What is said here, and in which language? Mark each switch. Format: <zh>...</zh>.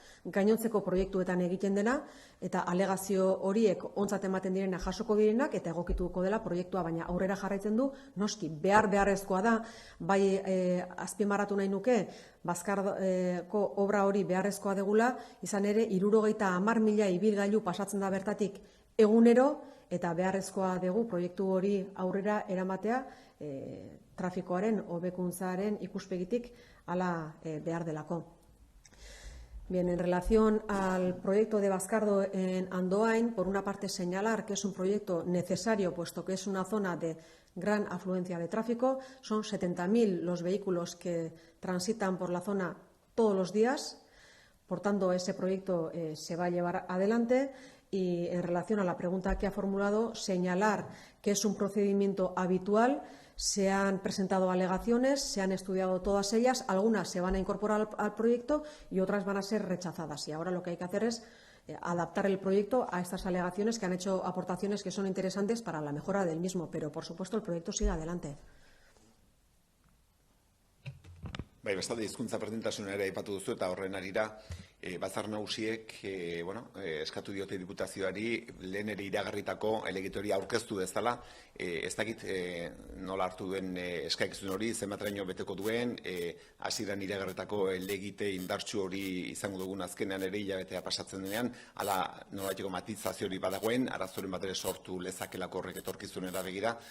<eu>gainontzeko proiektuetan egiten dena, eta alegazio horiek ontzat ematen direna jasoko direnak, eta egokituko dela proiektua, baina aurrera jarraitzen du, noski, beharrezkoa da, bai azpimarratu nahi nuke, Bazkardko obra hori beharrezkoa degula, izan ere, 70.000 ibilgailu pasatzen da bertatik egunero, eta beharrezkoa dugu proiektu hori aurrera eramatea, trafikoaren, hobekuntzaren ikuspegitik hala behar delako.</eu> <es>Bien, en relación al proyecto de Bazkardo en Andoain, por una parte señalar que es un proyecto necesario, puesto que es una zona de gran afluencia de tráfico. Son 70.000 los vehículos que transitan por la zona todos los días. Por tanto, ese proyecto se va a llevar adelante. Y en relación a la pregunta que ha formulado, señalar que es un procedimiento habitual. Se han presentado alegaciones, se han estudiado todas ellas, algunas se van a incorporar al proyecto y otras van a ser rechazadas. Y ahora lo que hay que hacer es adaptar el proyecto a estas alegaciones, que han hecho aportaciones que son interesantes para la mejora del mismo, pero por supuesto el proyecto sigue adelante.</es> <eu>Bai, bestalde hizkuntza berdintasuna ere aipatu duzu eta horren arira Batzar Nagusiek eskatu diote diputazioari lehen ere iragarritako helegiteria aurkeztu dezala. Ez dakit nola hartu duen eskakizun hori, zenbateraino beteko duen, hasieran iragarritako helegite indartsu hori izango dugun azkenean ere hilabetea pasatzen denean, hala nolabaiteko matizazio hori badagoen, arazoren bat ere sortu lezakelako horrek etorkizunera begira.</eu>